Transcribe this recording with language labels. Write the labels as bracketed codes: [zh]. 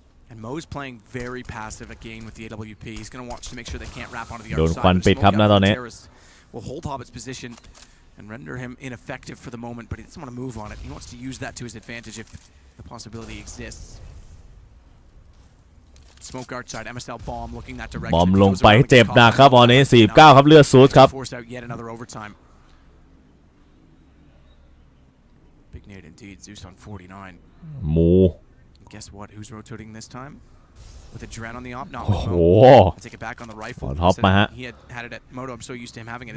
[en] And Mo's playing very passive again with the AWP. He's going to watch to make sure they can't wrap onto the other side. [th] โดนควันปิดครับนะตอนนี้ [en] Will hold Hobbit's position and render him ineffective for the moment, but he doesn't want to move on it. He wants to use that to his advantage if the possibility exists. Smoke arch side, MSL bomb looking that direction. [th] บอมลงไปเจ็บหนักครับตอนนี้49ครับเลือดซูดครับ [en] Force out yet another overtime. Big nade indeed. Zeus on 49. [th] หมู [en] Guess what? Who's rotating this time? With a Dren on the op. No. โอ้โห Take it back on the rifle. [th] ท็อปมาฮะ [en] He had it at Moto. I'm so used to him having it.